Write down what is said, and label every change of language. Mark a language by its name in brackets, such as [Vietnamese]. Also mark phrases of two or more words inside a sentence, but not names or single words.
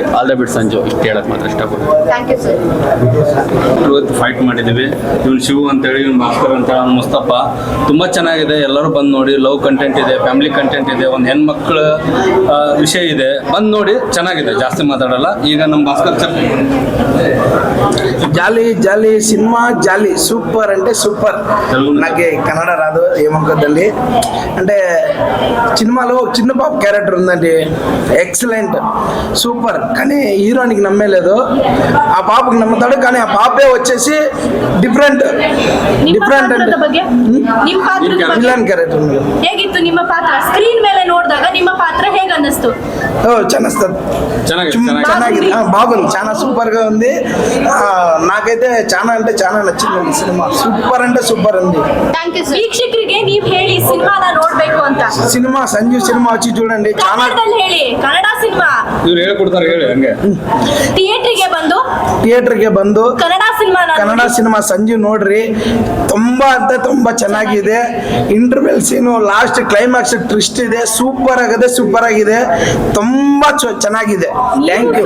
[English] all the best [Kannada] ಸಂಜು, ಇಷ್ಟು ಹೇಳಕ್ಕೆ ಮಾತ್ರ ಇಷ್ಟಪಡ್ತೀನಿ. ಫೈಟ್ ಮಾಡಿದ್ದೀವಿ. ಇವ್ನು ಶಿವು ಅಂತೇಳಿ, ಇವ್ನು ಭಾಸ್ಕರ್ ಅಂತ, ಅವ್ನು ಮುಸ್ತಫ. ತುಂಬ ಚೆನ್ನಾಗಿದೆ, ಎಲ್ಲರೂ ಬಂದು ನೋಡಿ. [English] love content [Kannada] ಇದೆ, [English] family content [Kannada] ಇದೆ, ಒಂದು ಹೆಣ್ಮಕ್ಳ ವಿಷಯ ಇದೆ. ಬಂದು ನೋಡಿ, ಚೆನ್ನಾಗಿದೆ. ಜಾಸ್ತಿ ಮಾತಾಡಲ್ಲ. ಈಗ ನಮ್ಮ భాస్కర్ [Telugu] జాలీ సినిమా జాలీ సూపర్ అంటే సూపర్. నాకు కన్నడ రాదు ఏమనుకోద్దండి. అంటే సినిమాలో చిన్న పాప క్యారెక్టర్ ఉందండి, [English] excellent super. [Telugu] కానీ హీరోనికి నమ్మేలేదు, ఆ పాపకి నమ్ముతాడు. కానీ ఆ పాపే వచ్చేసి డిఫరెంట్ అంటే [English] villain character. [Kannada] ಹೇಗಿತ್ತು ನಿಮ್ಮ ಪಾತ್ರ? ಸ್ಕ್ರೀನ್ ಮೇಲೆ ನೋಡಿದಾಗ ನಿಮ್ಮ ಪಾತ್ರ ಹೇಗೆ ಅನ್ನಿಸ್ತು? ಚೆನ್ನಾಗಿದೆ, [Telugu] బాగుంది, చాలా సూపర్ గా ఉంది. నాకైతే చాలా అంటే చాలా నచ్చింది సినిమా. సూపర్ అంటే సూపర్ ఉంది. [English] thank you. [Kannada] ವೀಕ್ಷಕರಿಗೆ ನೀವ್ ಹೇಳಿ ಸಿನಿಮಾನ ನೋಡ್ಬೇಕು ಅಂತ. [Telugu] ಸಿನಿಮಾ ಸಂಜು ಸಿನಿಮಾ వచ్చి చూడండి. చాలా [Kannada] ಕನ್ನಡದಲ್ಲಿ ಹೇಳಿ, ಕನ್ನಡ ಸಿನಿಮಾ ಇವ್ರು ಹೇಳ್ಕೊಡ್ತಾರೆ, ಹೇಳಿ ಹಂಗೆ. ಥಿಯೇಟರ್ಗೆ ಬಂದು ಕನ್ನಡ ಸಿನಿಮಾ ಸಂಜು ನೋಡ್ರಿ. ತುಂಬಾ ಅಂತ ತುಂಬಾ ಚೆನ್ನಾಗಿದೆ. [English] interval scene, last climax twist [Kannada] ಇದೆ. ಸೂಪರ್ ಆಗಿದೆ. ತುಂಬಾ ಚೆನ್ನಾಗಿದೆ. [English] thank you.